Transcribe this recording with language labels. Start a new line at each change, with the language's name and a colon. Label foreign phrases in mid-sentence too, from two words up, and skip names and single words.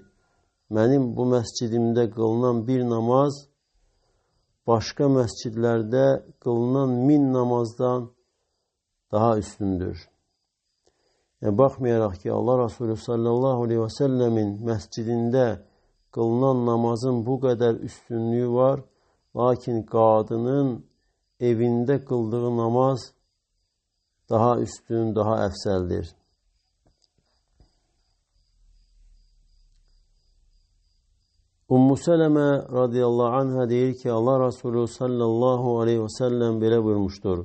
Turkish: Benim bu mescidimde kılınan bir namaz başka mescidlerde kılınan 1000 namazdan daha üstündür.
Azerbaijani: Bakmayarak ki Allah Resulü
Arabic: صلى الله عليه وسلم
Azerbaijani: mescidinde qılınan namazın bu qədər üstünlüyü var. Lakin qadının evində qıldığı namaz daha üstün, daha əfsəldir. Ummu Sələmə
Arabic: رضي الله عنها
Azerbaijani: deyir ki, Allah Resulü
Arabic: صلى الله عليه وسلم
Azerbaijani: belə buyurmuşdur.